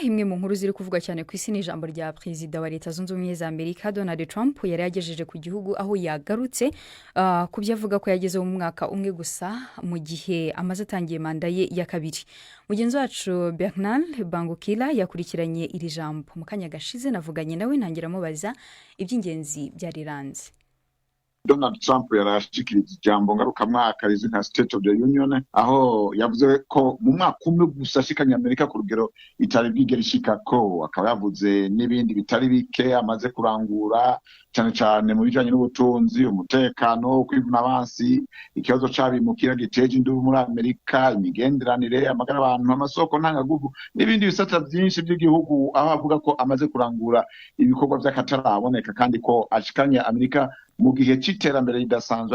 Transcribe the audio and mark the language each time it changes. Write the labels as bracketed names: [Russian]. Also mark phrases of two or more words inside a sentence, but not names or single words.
[Kinyarwanda] Imwe mu nkuru ziri kuvuga cyane ku isi ni ijambo rya Perezida wa Leta Zunze Ubumwe za Amerika Donald Trump yari yagejeje ku gihugu, aho yagarutse ku byo avuga ko yageze mu mwaka umwe gusa mu gihe amaze atangiye manda ye ya kabiri. Mugenzi wacu Bernard Bangukila yakurikiranye iri jambo. Mu kanya gashize navuganye nawe ntangira mubaza iby'ingenzi byariranze. [Rundi] Donald Trump yarashikirije ijambo ngarukamwaka rizwi nka State of the Union, aho yavuze ko mu mwaka umwe gusa ashikanye Amerika ku rugero itari bwigera ishikako. Akaba yavuze n'ibindi bitari bike amaze kurangura, cyane cyane mu bijanye n'ubutunzi, umutekano, kwivuna abansi, ikibazo c'abimukira giteje indubu muri Amerika, imigenderanire, amagara abantu, amasoko ntangaguvu n'ibindi bisata byinshi by'igihugu, aho avuga ko amaze kurangura ibikorwa by'akataraboneka kandi ko ashikanye Amerika mu gihe cy'iterambere ridasanzwe.